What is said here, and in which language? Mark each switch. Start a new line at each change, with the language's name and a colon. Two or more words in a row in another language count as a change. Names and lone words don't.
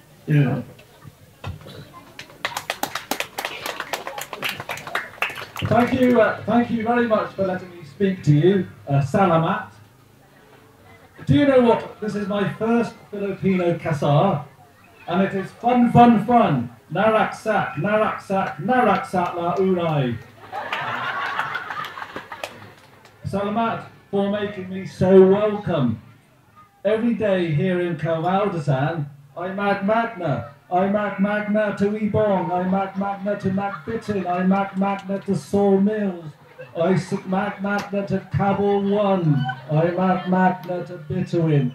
English: Thank you very much for letting me speak to you, Salamat. Do you know what? This is my first Filipino kasar, and it is fun, fun, fun.
Iloko: Naraksak, naraksak, naraksak la unay.
English: Salamat for making me so welcome. Every day here in Kawaldasan, I magna. I magna to Ibong, I magna to Macbitin, I magna to Sawmills, I magna to Cabal 1, I magna to Bitterwin.